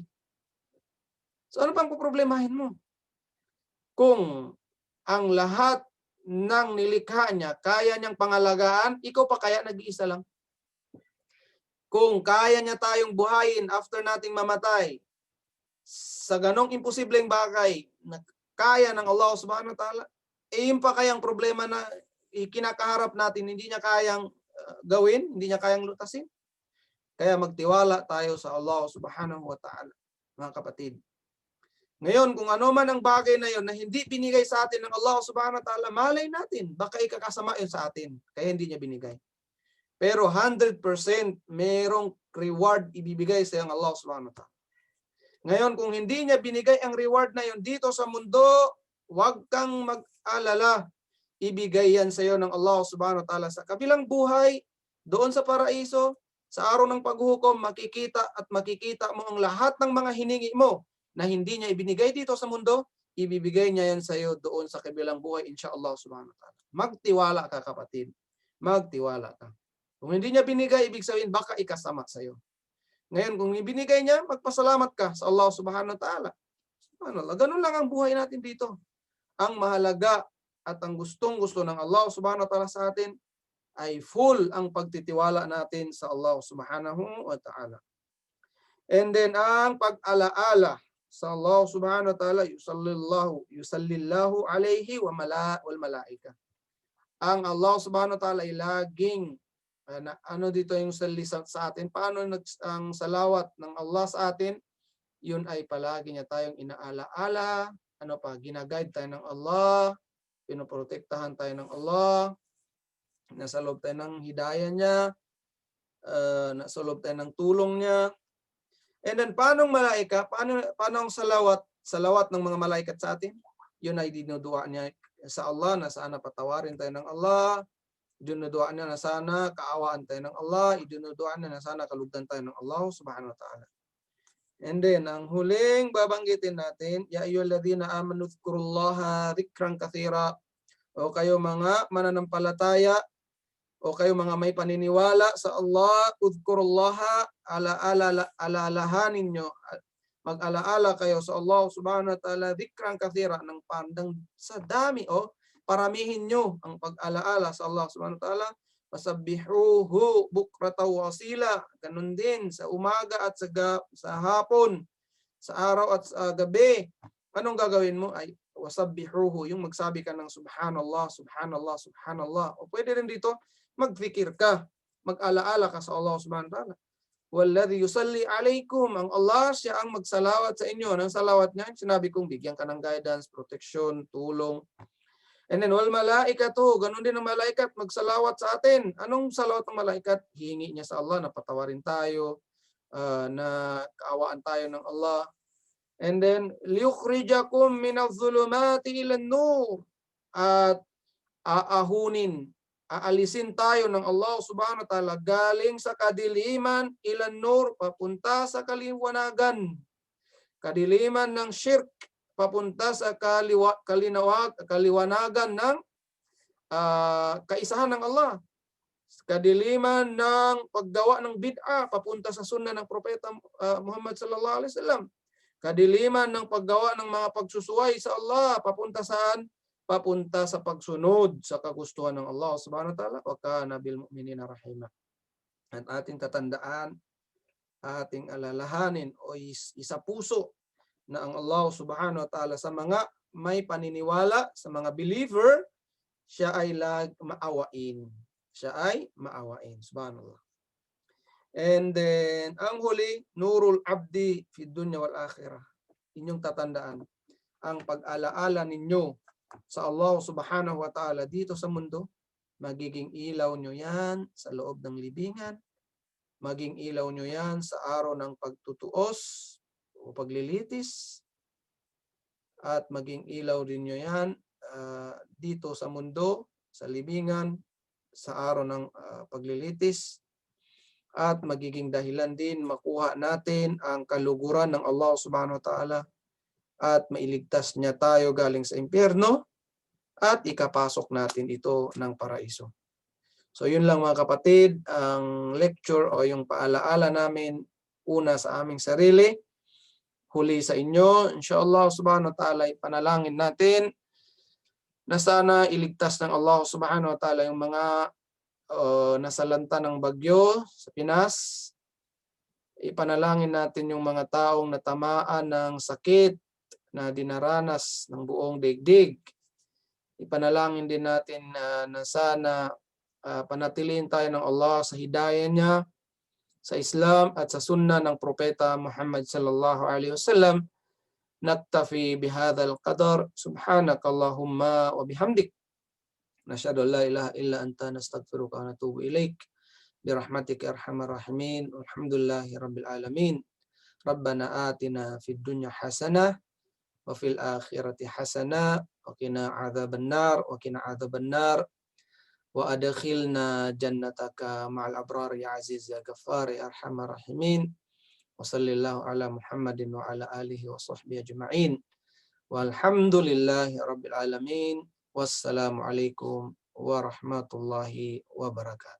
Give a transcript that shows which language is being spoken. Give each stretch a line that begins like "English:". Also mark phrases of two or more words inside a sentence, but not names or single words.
Filipino: So ano pang poproblemahin mo? Kung ang lahat ng nilikha niya, kaya niyang pangalagaan, ikaw pa kaya nag-iisa lang? Kung kaya niya tayong buhayin after nating mamatay, sa ganong imposibleng bagay na kaya ng Allah
Arabic: سبحانه وتعالى,
Filipino: yun pa kayang problema na kinakaharap natin, hindi niya kayang gawin, hindi niya kayang lutasin? Kaya magtiwala tayo sa Allah
Arabic: سبحانه وتعالى,
Filipino: mga kapatid. Ngayon, kung ano man ang bagay na yon na hindi binigay sa atin ng Allah
Arabic: سبحانه وتعالى,
Filipino: malay natin, baka ikakasama yun sa atin, kaya hindi niya binigay. Pero 100% merong reward ibibigay sa ng Allah
Arabic: سبحانه وتعالى.
Filipino: Ngayon, kung hindi niya binigay ang reward na yon dito sa mundo, huwag kang mag-alala. Ibigay yan sa iyo ng Allah
Arabic: سبحانه وتعالى
Filipino: sa kabilang buhay, doon sa paraiso, sa araw ng paghukom, makikita at makikita mo ang lahat ng mga hiningi mo na hindi niya ibinigay dito sa mundo, ibibigay niya yan sa iyo doon sa kabilang buhay,
Arabic: إن شاء الله سبحانه وتعالى.
Filipino: Magtiwala ka, kapatid. Magtiwala ka. Kung hindi niya binigay, ibig sabihin, baka ikasama sa iyo. Ngayon, kung ibinigay niya, magpasalamat ka sa Allah
Arabic: سبحانه وتعالى. Subhanallah.
Filipino: Ganun lang ang buhay natin dito. Ang mahalaga at ang gustong-gusto ng Allah
Arabic: سبحانه وتعالى
Filipino: sa atin ay full ang pagtitiwala natin sa Allah
Arabic: سبحانه وتعالى.
English: And then,
Filipino: ang pag-alaala sa Allah
Arabic: سبحانه وتعالى, يصلي الله عليه والملائكة.
Filipino: Ang Allah subhanahu wa ta'ala ay laging ano dito yung salisat sa atin? Paano ang salawat ng Allah sa atin? Yun ay palagi niya tayong inaalaala. Ano pa? Ginaguide tayo ng Allah. Pinoprotektahan tayo ng Allah. Nasa loob tayo ng hidayah niya. Nasa loob tayo ng tulong niya.
English: And then,
Filipino: paano ang malaika? Paano ang salawat ng mga malaikat sa atin? Yun ay dinudua niya sa Allah na sana patawarin tayo ng Allah. Idinudua niya na sana kaawaan tayo ng Allah. Idinudua niya na sana kalugdan tayo ng Allah
Arabic: سبحانه وتعالى.
English: And then,
Filipino: ang huling babanggitin natin,
Arabic: يا أيها الذين آمنوا اذكروا الله ذكرا كثيرا.
Filipino: O kayo mga mananampalataya, o kayo mga may paniniwala sa Allah, udhkurullaha, alaalahanin nyo, mag-alaala kayo sa Allah
Arabic: سبحانه وتعالى, ذكرا كثيرا,
Filipino: ng pandang sa dami, paramihin nyo ang pag-alaala sa Allah
Arabic: سبحانه وتعالى. وسبحوه بكرة وأصيلا.
Filipino: Ganun din sa umaga at sa hapon, sa araw at sa gabi. Anong gagawin mo? Ay wasabbihuhu, yung magsabi ka ng subhanallah, subhanallah, subhanallah. O pwede rin dito, magfikir ka, mag-alaala ka sa Allah
Arabic: سبحانه وتعالى. والذي يصلي عليكم,
Filipino: ang Allah, siya ang magsalawat sa inyo. Nang salawat niya, sinabi kong bigyan ka ng
English: guidance, protection,
Filipino: tulong.
English: And then,
Arabic: والملائكة,
Filipino: ganun din ang malaikat, magsalawat sa atin. Anong salawat ng malaikat? Hihingi niya sa Allah na patawarin tayo, na kaawaan tayo ng Allah.
English: And then,
Arabic: ليخرجكم من الظلمات إلى النور.
Filipino: At aalisin tayo ng Allah
Arabic: سبحانه وتعالى
Filipino: galing sa kadiliman
Arabic: إلى النور,
Filipino: papunta sa kaliwanagan. Kadiliman ng shirk, papunta sa kaliwanagan ng kaisahan ng Allah. Kadiliman ng paggawa ng bid'ah, papunta sa sunnah ng Propeta Muhammad
Arabic: صلى الله عليه وسلم.
Filipino: Kadiliman ng paggawa ng mga pagsusuway sa Allah, papunta saan? Papunta sa pagsunod sa kagustuhan ng Allah
Arabic: سبحانه وتعالى. وكان بالمؤمنين رحيما.
Filipino: At ating tatandaan, ating alalahanin o isa puso na ang Allah
Arabic: سبحانه وتعالى
Filipino: sa mga may paniniwala, sa mga believer, siya ay maawain. Siya ay maawain.
English: Subhanallah. And then,
Filipino: ang huli,
Arabic: نور العبد في الدنيا والآخرة.
Filipino: Inyong tatandaan, ang pag-alaala ninyo sa Allah
Arabic: سبحانه وتعالى
Filipino: dito sa mundo, magiging ilaw nyo yan sa loob ng libingan, maging ilaw nyo yan sa araw ng pagtutuos o paglilitis, at maging ilaw din nyo yan dito sa mundo, sa libingan, sa araw ng paglilitis, at magiging dahilan din makuha natin ang kaluguran ng Allah
Arabic: سبحانه وتعالى
Filipino: at mailigtas niya tayo galing sa impyerno at ikapasok natin ito ng paraiso. So yun lang mga kapatid, ang lecture o yung paalaala namin, una sa aming sarili, huli sa inyo.
Arabic: إن شاء الله سبحانه وتعالى,
Filipino: ipanalangin natin na sana iligtas ng Allah
Arabic: سبحانه وتعالى
Filipino: yung mga nasalanta ng bagyo sa Pinas. Ipanalangin natin yung mga taong natamaan ng sakit na dinaranas ng buong daigdig. Ipanalangin din natin na sana panatilihin tayo ng Allah sa hidayah niya, sa Islam at sa sunnah ng Propeta Muhammad
Arabic: صلى الله عليه وسلم, نكتفي بهذا القدر. سبحانك اللهم وبحمدك. نشهد أن لا إله إلا أنت نستغفرك ونتوب إليك. برحمتك أرحم الراحمين الحمد لله رب العالمين. ربنا آتنا في الدنيا حسنة وفي الآخرة حسنة وقنا عذاب النار وأدخلنا جنتك مع الأبرار يا عزيز يا غفار يا أرحم الراحمين. وصلى الله على محمد وعلى آله وصحبه أجمعين. والحمد لله رب العالمين. والسلام عليكم ورحمة الله وبركاته.